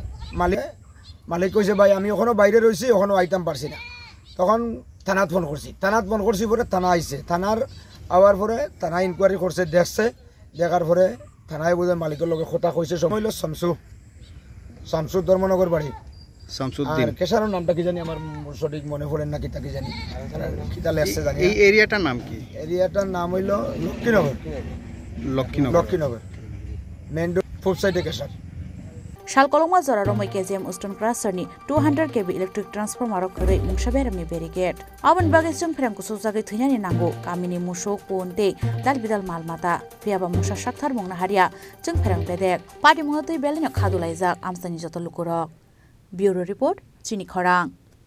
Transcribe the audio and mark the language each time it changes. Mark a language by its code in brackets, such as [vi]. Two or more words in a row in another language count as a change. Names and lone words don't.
[bn] মালিক কইছে ভাই আমি ওখানে বাইরে রয়েছি ওখানেও আইতাম পারছি না তখন থানাত ফোন করছি পরে থানা আইছে থানার আওয়ার পরে থানা ইনকোয়ারি করছে দেখছে দেখার পরে থানায় বোধহয় মালিকের লগে কথা কইছে সময় হইল শামসু ধর্মনগর বাড়ি শামসুদ্দিন কেশারের নামটা কি জানি আমার সঠিক মনে পড়েন না কিতা কি জানি কিতা লেখছে জানি এই এরিয়াটার নাম কি এরিয়াটার নাম হইল লক্ষ্মীনগর মেন রোড পূব সাইডে কেশার [trp] Shalkolongma zora romoi KZM Stone Crusher ni 200 kV [en] electric transformer [trp] khorei mungsa beramni barricade abon bagai chung pherangko sujagai theinani nango kamini musok ponte dalbidal malmata phiaba mungsa sakthar mongna haria chung pherang bedek party muhatoi belino khadulaijak amsani joto lukurok [en] bureau report [trp] chini khorang